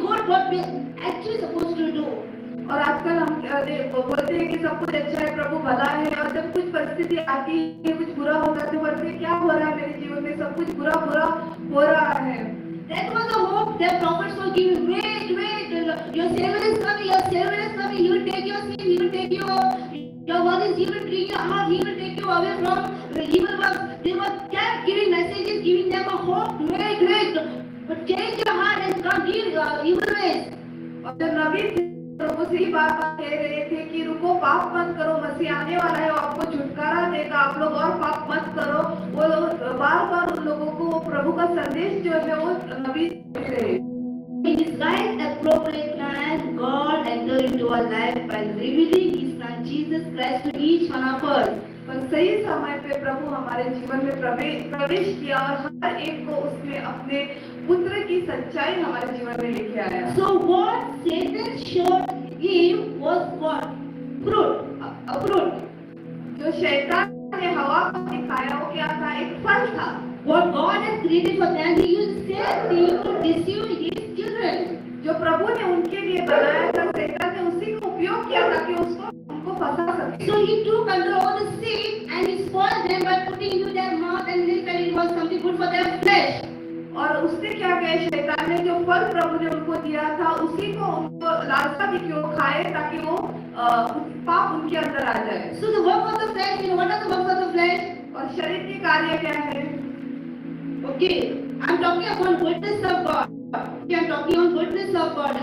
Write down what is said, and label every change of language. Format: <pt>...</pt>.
<en>what we actually supposed to do.</en> <hi>और आजकल हम बोलते हैं कि सब कुछ अच्छा है, प्रभु भला है, और जब कुछ परिस्थिति आती है, कुछ बुरा होता है तो बोलते हैं क्या हो रहा है मेरे जीवन में, सब कुछ बुरा बुरा हो रहा है।</hi> <en>That was the hope that prophets were giving. Wait, your Savior is coming, your Savior is coming. He will take your sin, He will take your worries, He will bring your heart, He will take you away from the evil works. They were kept giving messages, giving them a hope. Wait, but change your heart and come leave evil ways.</en> <hi>और जब नबी प्रभु से ही बात कह रहे थे कि रुको, पाप मत करो, मसीह आने वाला है, आपको छुटकारा देगा, आप लोग और पाप मत करो। वो बार बार उन लोगों को प्रभु का संदेश जो है वो नबी दे रहे।</hi> <en>In His right appropriate time, God entered into our life by revealing His Son Jesus Christ to each one of us.</en> <hi>पर सही समय पे प्रभु हमारे जीवन में प्रवेश किया और हर एक को उसने अपने पुत्र की सच्चाई हमारे जीवन में लेके आया।</hi> <en>So what Satan showed him was what? A fruit.</en> <hi>जो शैतान ने हवा को दिखाया वो क्या था? एक फल था।</hi> <en>What God had created for them, He used same thing to deceive His children.</en> <hi>जो प्रभु ने उनके लिए बनाया था, शैतान ने उसी को उपयोग किया ताकि उनको फंसा सके।</hi> <en>So He took control of the seed and He spoiled them by putting into their mouth, and they felt it was something good for their flesh.</en> <hi>और उसने क्या किया? शैतान ने जो फल प्रभु ने उनको दिया था उसी को उनको लालसा दी कि वो खाए ताकि वो पाप उनके अंदर आ जाए।</hi> <en>So the work of the flesh, what are the works of the flesh?</en> <hi>और शरीर के कार्य क्या है?</hi> <en>Okay, I'm talking about goodness of God. Okay, I'm talking on goodness of God.</en>